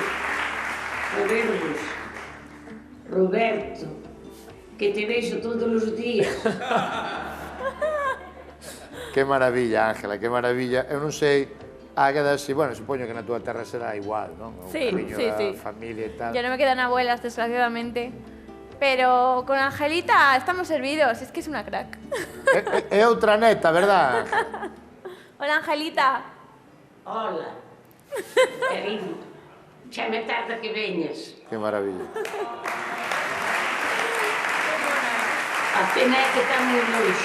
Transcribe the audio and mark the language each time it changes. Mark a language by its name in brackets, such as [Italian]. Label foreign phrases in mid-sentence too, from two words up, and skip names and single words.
[Galician] A vervos. Roberto, que te veixo todos os días. Que maravilla, Ángela, que maravilla. Eu non sei, Águeda, si, bueno, supoño que na túa terra será igual, non? O [Spanish] Sí, [Galician] cariño [Spanish] sí, [Galician] da [Spanish] sí. [Galician] familia e tal. [Spanish] Ya no me quedan abuelas, desgraciadamente. Pero con Angelita estamos servidos, es que es una crack. [Galician] É outra neta, verdad, Ángela? [Spanish] Hola, Angelita. Hola. [Galician] Querido, xa me tarda que veñas. Que maravilla. A pena é que está moi longe.